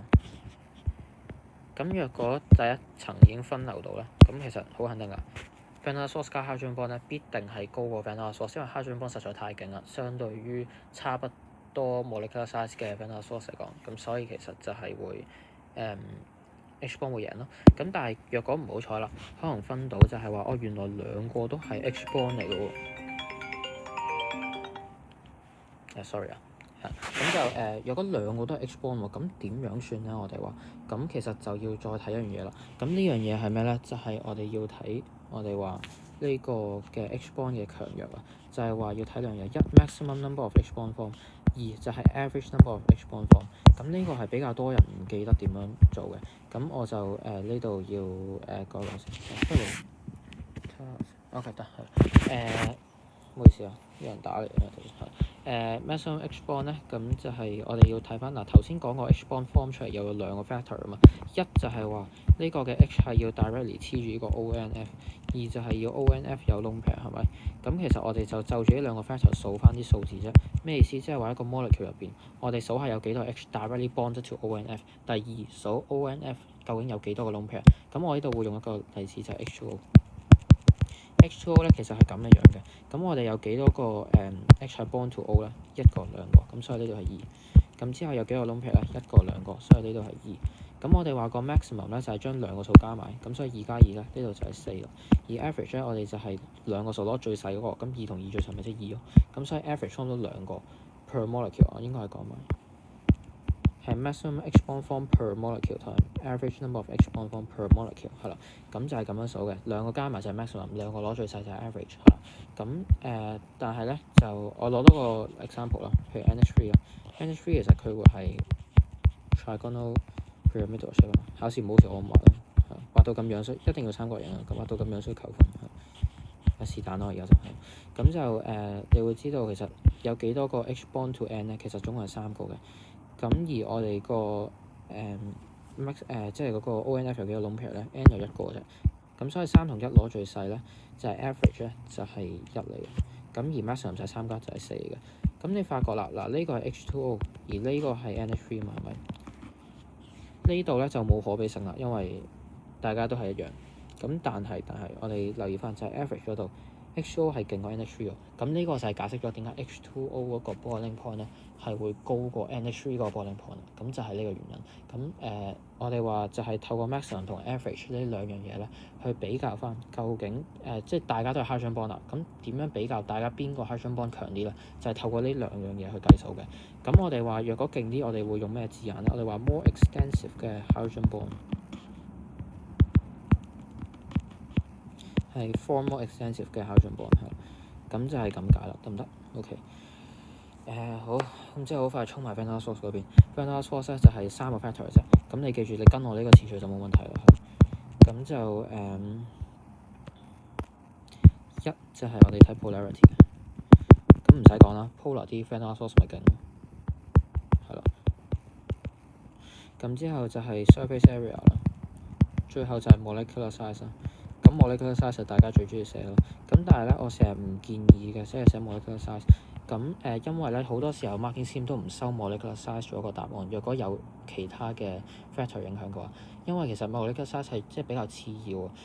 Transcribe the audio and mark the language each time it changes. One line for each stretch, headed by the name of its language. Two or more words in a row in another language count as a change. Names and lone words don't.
Cantonese: 咁若果第一層已經分流到咧，咁其實好肯定㗎。van der Waals 加
English: hydrogen bond
Cantonese: 咧，必定係高過 van der Waals，因為
English: hydrogen bond
Cantonese: 實在太勁啦，相對於差不多
English: molecular size
Cantonese: 嘅 van der Waals嚟講，咁所以其實就係會
English: H bond
Cantonese: 會贏咯。咁但係若果唔好彩啦，可能分到就係話原來兩個都係
English: H bond
Cantonese: 嚟嘅喎。sorry 啊。咁就若果兩個都係
English: H bond
Cantonese: 喎，咁點樣算咧？我哋話咁其實就要再睇一樣嘢啦。咁呢樣嘢係咩咧？就係我哋要睇我哋話呢個嘅
English: H bond
Cantonese: 嘅強弱啊，就係話要睇兩樣嘢：一
English: maximum number of H bond form，
Cantonese: 二就係
English: average number of H bond form。
Cantonese: 咁呢個係比較多人唔記得點樣做嘅。咁我就呢度要改兩先。OK 得係唔好意思啊，有人打嚟啊。
English: maximum H bond
Cantonese: 咧，咁就係我哋要睇翻嗱，頭先講個
English: H bond form
Cantonese: 出嚟有兩個 factor 啊嘛，一就係話呢個嘅 H 係要 directly 黐住呢個 ONF， 二就係要 ONF 有
English: lone pair
Cantonese: 係咪？咁其實我哋就住呢兩個 factor 數翻啲數字啫。咩意思？即係話一個 molecule 入邊，我哋數下有幾多
English: H directly bonded to ONF，
Cantonese: 第二數 ONF 究竟有幾多個
English: lone pair。
Cantonese: 咁我呢度會用一個例子就係 H2O。H2O 咧其實係咁樣嘅，咁我哋有幾多個H 係
English: bond to O
Cantonese: 咧？一個兩個，咁所以呢度係二。咁之後有幾個
English: lone pair
Cantonese: 咧？一個兩個，所以呢度係二。咁我哋話個 maximum 咧就係將兩個數加埋，咁所以2加2咧呢度就係4咯。而 average 咧我哋就係兩個數攞最細嗰個，咁2同2最細咪即係2咯。咁所以 average 差唔多兩個
English: per molecule，
Cantonese: 我應該係講埋係
English: maximum H bond form per molecule time average number of H bond form per molecule
Cantonese: 係啦。咁就係咁樣數嘅，兩個加埋就係 maximum， 兩個攞最細就係 average 係啦。咁但係咧就我攞多個 example 啦，譬如 NH3 啊 ，NH3 其實佢會係
English: trigonal pyramidal shape
Cantonese: 啊。考試唔好時我唔畫啦，畫到咁樣衰一定要參國人啊，咁畫到咁樣衰求分是但咯，而家就係咁就你會知道其實有幾多個
English: H bond to N
Cantonese: 咧，其實總共係3個嘅。咁而我哋個即係嗰個 ONF 有幾個
English: lone pair
Cantonese: 咧 ？N 有一個啫。咁所以3同1攞最細咧，就係 average 咧，就係1嚟嘅。咁而 maximum 就係3加就係4嘅。咁你發覺啦，嗱呢個係 H2O， 而呢個係 NH3 嘛，係咪？呢度咧就冇可比性啦，因為大家都係一樣。咁但係我哋留意翻就係 average 嗰度 H2O 係勁過 NH3 喎。咁呢個就係解釋咗點解 H2O 嗰個
English: boiling point
Cantonese: 咧係會高過 NH3 個
English: boiling point。
Cantonese: 咁就係呢個原因。咁我哋話就係透過 maximum 同 average 呢兩樣嘢咧，去比較翻究竟即係大家都係
English: hydrogen bond
Cantonese: 啦。咁點樣比較大家邊個
English: hydrogen bond
Cantonese: 強啲咧？就係透過呢兩樣嘢去計數嘅。咁我哋話若果勁啲，我哋會用咩字眼咧？我哋話
English: more extensive
Cantonese: 嘅
English: hydrogen bond。
Cantonese: 係
English: form more extensive
Cantonese: 嘅
English: hydrogen bond
Cantonese: 係，咁就係咁解啦，得唔得 ？OK，好，咁之後好快衝埋 van der Waals 嗰邊。van der Waals 咧就係3個 factor 啫，咁你記住你跟我呢個次序就冇問題啦。咁就一就係我哋睇 polarity 嘅，咁唔使講啦 ，polar 啲 van der Waals 咪勁咯，係啦。咁之後就係
English: surface area
Cantonese: 啦，最後就係
English: molecular size
Cantonese: 啦。咁
English: molecular size
Cantonese: 大家最中意寫咯，咁但係咧我成日唔建議嘅，即係寫
English: molecular size。
Cantonese: 咁因為咧好多時候
English: marking scheme
Cantonese: 都唔收
English: molecular size
Cantonese: 做一個答案，若果有其他嘅 factor 影響嘅話，因為其實
English: molecular size
Cantonese: 係即係比較次要啊。